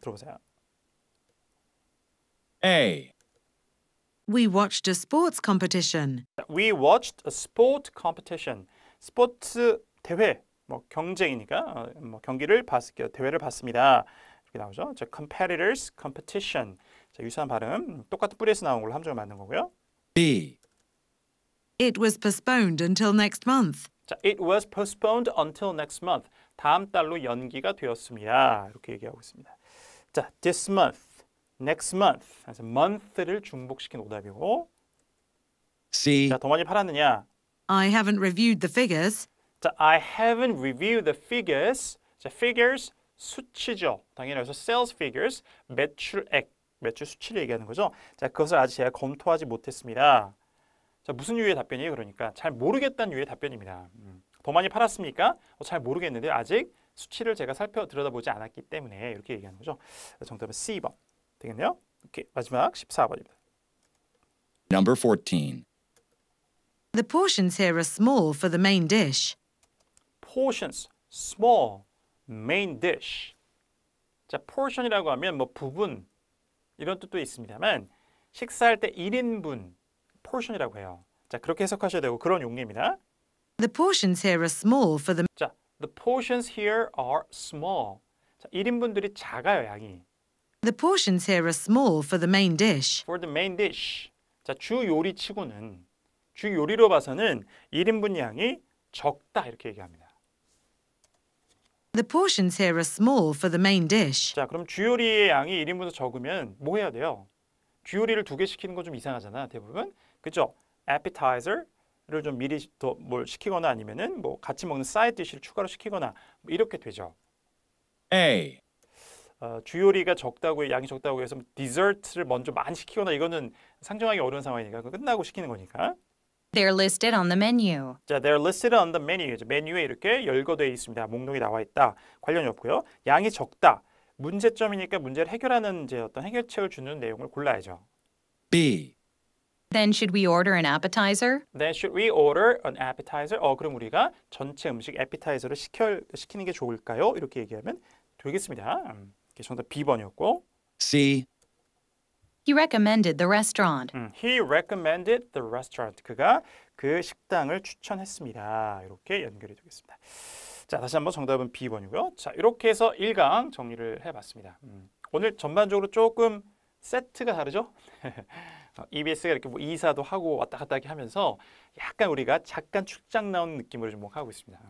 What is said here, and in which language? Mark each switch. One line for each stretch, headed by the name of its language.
Korean: 들어보세요.
English: A. We watched a sports competition. We watched a sport competition.
Korean: 스포츠 대회, 경쟁이니까 경기를 대회를 봤습니다. 이렇게 나오죠.
English: 자, competitors, competition.
Korean: 자, 유사한 발음, 똑같은 뿌리에서 나온 걸로 함정을 만든 거고요.
English: B. It was postponed until next month. 자, it was postponed until next month.
Korean: 다음 달로 연기가 되었습니다. 이렇게 얘기하고 있습니다.
English: 자, this month, next month.
Korean: 그래서 month를 중복시킨 오답이고.
English: C.
Korean: 자, 더 많이 팔았느냐?
English: I haven't reviewed the figures. 자, I haven't reviewed the figures.
Korean: 자, figures 수치죠. 당연히 여기서 sales figures 매출액, 매출 수치를 얘기하는 거죠. 자, 그것을 아직 제가 검토하지 못했습니다. 자, 무슨 유의 답변이에요? 그러니까 잘 모르겠다는 유의 답변입니다. 더 많이 팔았습니까? 잘 모르겠는데 아직 수치를 제가 들여다보지 않았기 때문에 이렇게 얘기하는 거죠. 정답은 C번 되겠네요. 오케이, 마지막 14번입니다.
English: Number 14. The portions here are small for the main dish. Portions, small, main dish.
Korean: 자, portion이라고 하면 부분 이런 뜻도 있습니다만 식사할 때 1인분 portion이라고 해요. 자, 그렇게 해석하셔야 되고 그런 용례입니다.
English: The portions here are small for the 자, the portions here are small.
Korean: 자, 1인분들이 작아요, 양이.
English: The portions here are small for the main dish. For the main dish.
Korean: 자, 주 요리치고는 주 요리로 봐서는 1인분 양이 적다 이렇게 얘기합니다.
English: The portions here are small for the main dish.
Korean: 자, 그럼 주 요리의 양이 1인분에서 적으면 뭐 해야 돼요? 주 요리를 2개 시키는 거 좀 이상하잖아, 대부분. 그죠? appetizer를 좀 미리 더 뭘 시키거나 아니면은 같이 먹는 사이드 디시를 추가로 시키거나 이렇게 되죠.
English: A.
Korean: 주 요리가 적다고 양이 적다고 해서 디저트를 먼저 많이 시키거나 이거는 상정하기 어려운 상황이니까 끝나고 시키는 거니까.
English: They're listed on the menu. 자, they're listed on the menu.
Korean: 메뉴에 이렇게 열거되어 있습니다. 목록이 나와 있다. 관련이 없고요. 양이 적다. 문제점이니까 문제를 해결하는 어떤 해결책을 주는 내용을 골라야죠.
English: B. Then should we order an appetizer? Then should we order an appetizer?
Korean: 그럼 우리가 전체 음식 appetizer를 시키는 게 좋을까요? 이렇게 얘기하면 되겠습니다. 정답 B번이었고.
English: C. He recommended the restaurant. He recommended the restaurant.
Korean: 그가 그 식당을 추천했습니다. 이렇게 연결이 되겠습니다. 자, 다시 한번 정답은 B번이고요. 자, 이렇게 해서 1강 정리를 해봤습니다. 오늘 전반적으로 조금 세트가 다르죠? EBS가 이렇게 뭐 이사도 하고 왔다 갔다 하면서 약간 우리가 잠깐 출장 나온 느낌으로 좀 하고 있습니다.